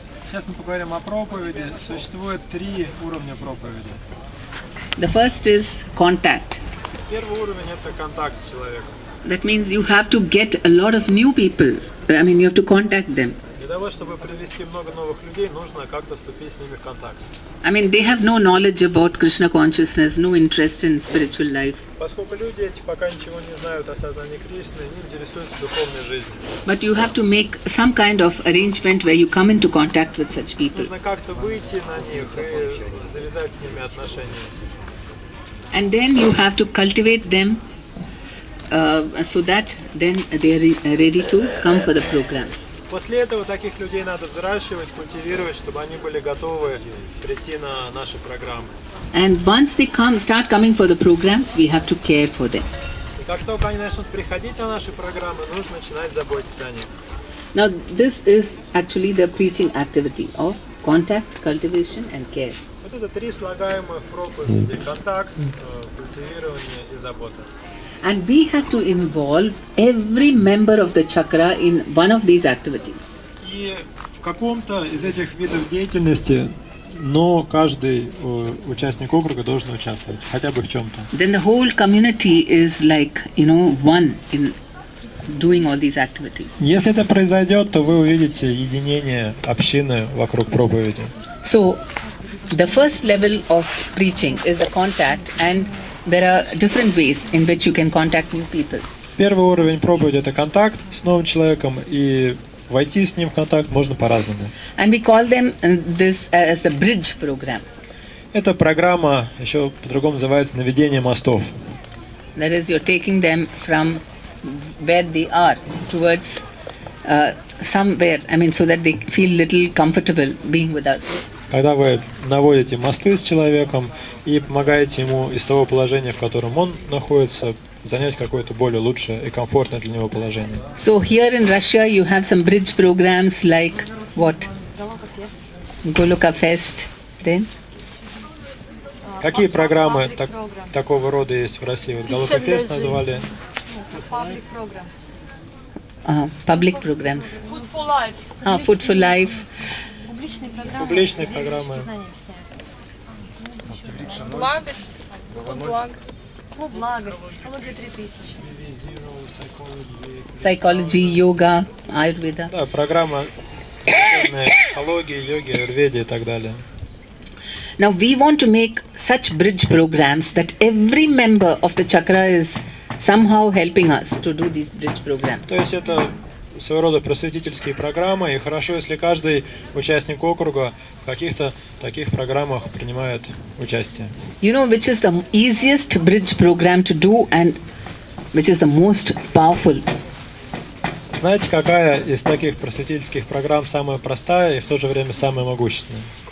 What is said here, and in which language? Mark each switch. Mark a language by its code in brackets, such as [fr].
[ru] Сейчас мы поговорим о проповеди. Существует 3 уровня проповеди. [en] The first is contact. [ru] Первый уровень – это контакт с человеком. [en] That means you have to get a lot of new people. I mean, you have to contact them. [ru] Для того, чтобы привести много новых людей, нужно как-то вступить с ними в контакт. [en] I mean, they have no knowledge about Krishna consciousness, no interest in spiritual life. [ru] Поскольку люди эти пока ничего не знают о сознании Кришны, не интересуются духовной жизнью. [en] But you have to make some kind of arrangement where you come into contact with such people. [ru] Нужно как-то выйти на них и завязать с ними отношения. [en] And then you have to cultivate them so that then they are ready to come for the programs. [ru] После этого таких людей надо взращивать, культивировать, чтобы они были готовы прийти на наши программы. [en] And once they start coming for the programs, we have to care for them. [ru] И как только они начнут приходить на наши программы, нужно начинать заботиться о них. [en] Now, this is actually the preaching activity of contact, cultivation and care. [ru] Вот это 3 слагаемых проповеди: контакт, культивирование и забота. [en] And we have to involve every member of the chakra in one of these activities. [ru] И в каком-то из этих видов деятельности, но каждый участник округа должен участвовать, хотя бы в чем-то. [en] Then the whole community is like, one in doing all these activities. [ru] Если это произойдет, то вы увидите единение общины вокруг проповеди. [en] So, the first level of preaching is the contact, and there are different ways in which you can contact new people. [ru] Первый уровень проповеди – это контакт с новым человеком, и войти с ним в контакт можно по-разному. [en] And we call them this as the bridge program. [ru] Эта программа еще по-другому называется «Наведение мостов». [en] That is, you're taking them from where they are towards somewhere, so that they feel little comfortable being with us. [ru] Когда вы наводите мосты с человеком и помогаете ему из того положения, в котором он находится, занять какое-то более лучшее и комфортное для него положение. [en] So here in Russia you have some bridge programs like what? Goloka Fest. Then? [ru] Какие программы такого рода есть в России? Вот Goloka Fest назвали. [en] Public programs. Public programs. Food for life. Food for life. [ru] Публичные программы. Благость. Клуб благость. Психология 3000. [en] Psychology, yoga, Ayurveda. [ru] Да, программа психологии, йоги, аюрведе и так далее. [en] Now we want to make such bridge programs that every member of the chakra is somehow helping us to do these bridge programs. [ru] То есть это своего рода просветительские программы, и хорошо, если каждый участник округа в каких-то таких программах принимает участие. [en] You know which is the easiest bridge program to do and which is the most powerful? [ru] Знаете, какая из таких просветительских программ самая простая и в то же время самая могущественная?